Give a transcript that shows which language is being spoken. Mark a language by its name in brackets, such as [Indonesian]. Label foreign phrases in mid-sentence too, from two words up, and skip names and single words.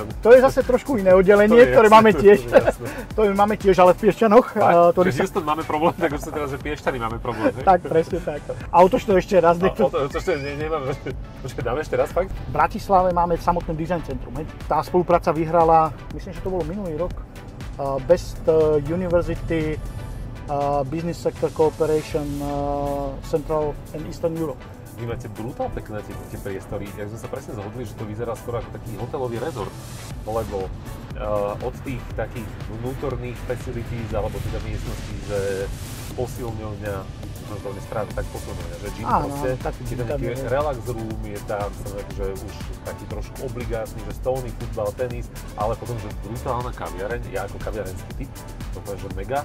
[Slovak] To je zase trošku iné oddelenie, ktoré máme tiež. To máme tiež, ale v Piešťanoch. Že Houston máme problém, tak už sa teraz, že Piešťany máme problém. Tak, presne tak. Autočno ešte raz. To ešte nemáme. Počkaj, dáme ešte raz fakt? V Bratislave máme samotné design centrum. Tá spolupráca vyhrala, myslím, že to bolo minulý rok, [English] Best University Business Sector Cooperation Central and Eastern Europe. [Slovak] Vy máte brutál pekné tie priestory. Jak sme sa presne zhodli, že to vyzerá skoro ako taký hotelový rezort, lebo od tých takých vnútorných facilities alebo teda miestností, že posilňovňa, možno to nesprávne, tak posilňovňa, že gym proste, je tam taký [English] relax room, [Slovak] je tam že už taký trošku obligátny, že stolný futbal, tenis, ale potom, že brutálna kaviareň, ja ako kaviarenský typ, to poviem, že mega.